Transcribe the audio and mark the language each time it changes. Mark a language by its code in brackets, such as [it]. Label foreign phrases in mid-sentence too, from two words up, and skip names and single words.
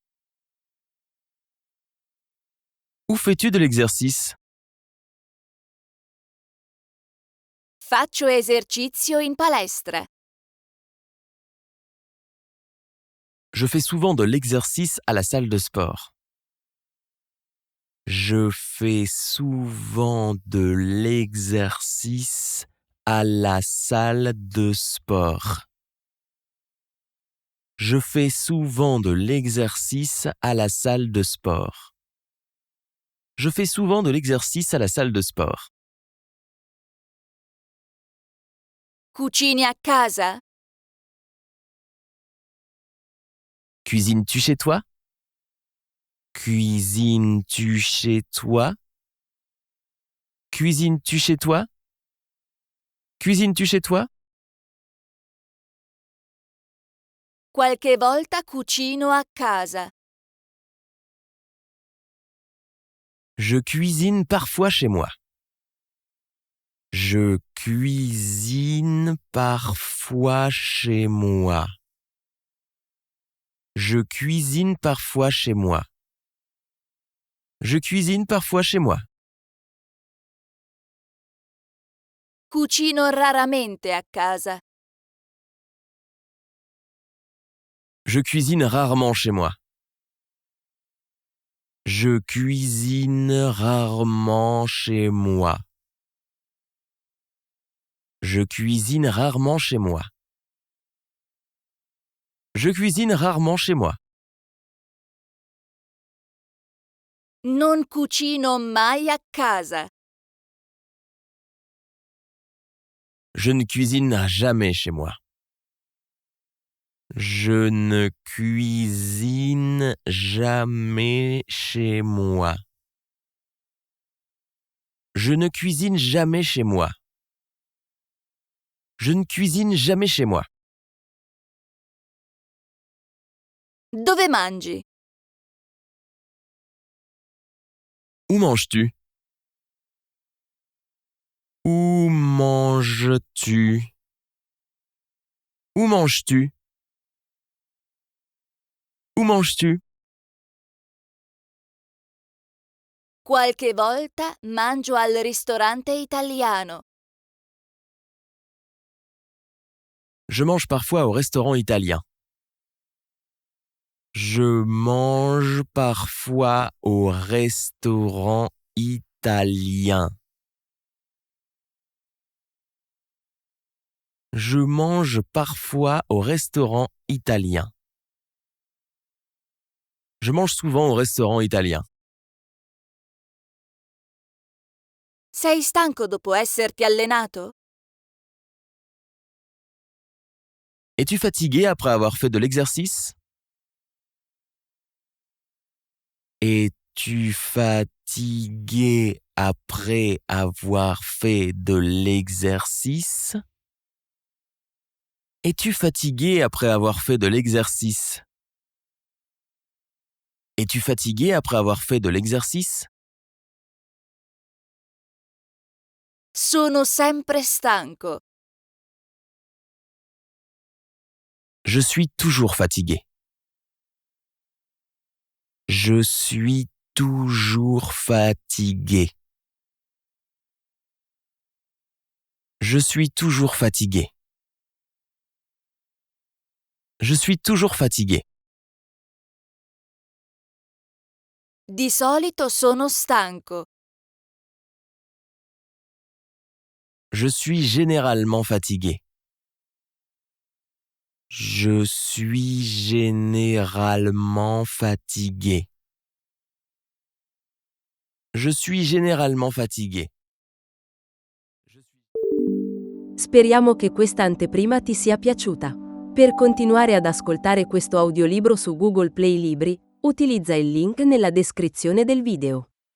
[fr] Où fais-tu de l'exercice? [it] Faccio esercizio in palestra. [fr] Je fais souvent de l'exercice à la salle de sport. Je fais souvent de l'exercice à la salle de sport. Je fais souvent de l'exercice à la salle de sport. Je fais souvent de l'exercice à la salle de sport. [it] Cucini a casa? [fr] Cuisines-tu chez toi? Cuisines-tu chez toi? Cuisines-tu chez toi? Cuisines-tu chez toi? [it] Qualche volta cucino a casa. [fr] Je cuisine parfois chez moi. Je cuisine parfois chez moi. Je cuisine parfois chez moi. Je cuisine parfois chez moi. [it] Cucino raramente a casa. [fr] Je cuisine rarement chez moi. Je cuisine rarement chez moi. Je cuisine rarement chez moi. Je cuisine rarement chez moi. [it] Non cucino mai a casa. [fr] Je ne cuisine jamais chez moi. Je ne cuisine jamais chez moi. Je ne cuisine jamais chez moi. Je ne cuisine jamais chez moi. [it] Dove mangi? [fr] Où manges-tu? Où manges-tu? Où manges-tu? Où manges-tu? [it] Qualche volta mangio al ristorante italiano. [fr] Je mange parfois au restaurant italien. Je mange parfois au restaurant italien. Je mange parfois au restaurant italien. Je mange souvent au restaurant italien. [it] Sei stanco dopo esserti allenato? [fr] Es-tu fatigué après avoir fait de l'exercice? Es-tu fatigué après avoir fait de l'exercice? Es-tu fatigué après avoir fait de l'exercice? Es-tu fatigué après avoir fait de l'exercice? [it] Sono sempre stanco. [fr] Je suis toujours fatigué. Je suis toujours fatigué. Je suis toujours fatigué. Je suis toujours fatigué. [it] Di solito sono stanco. [fr] Je suis généralement fatigué. Je suis généralement fatigué. Je suis généralement fatigué. [it] Speriamo che questa anteprima ti sia piaciuta. Per continuare ad ascoltare questo audiolibro su Google Play Libri, utilizza il link nella descrizione del video.